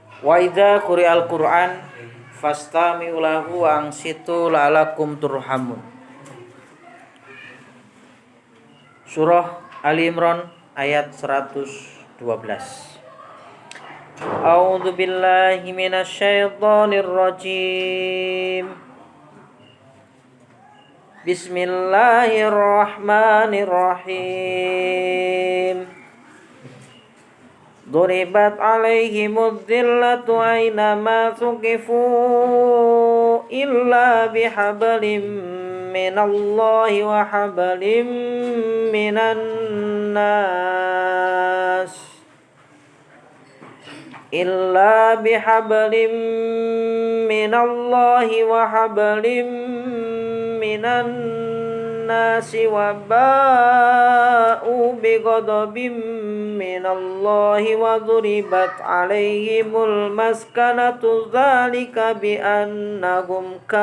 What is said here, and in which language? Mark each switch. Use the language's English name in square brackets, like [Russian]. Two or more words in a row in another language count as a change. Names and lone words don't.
[Arabic] وإذا قرئ القرآن فاستمعوا له وأنصتوا لعلكم ترحمون. [Indonesian] Surah Ali Imran ayat 112. [Arabic] أعوذ بالله من الشيطان الرجيم. Bismillahirrahmanirrahim. ضربت عليهم الذلة أينما ثقفوا إلا بحبل من الله وحبل من الناس إلا بحبل من الله وحبل من الناس وباءوا بغضب من الله وضربت عليهم المسكنة ذلك بأنهم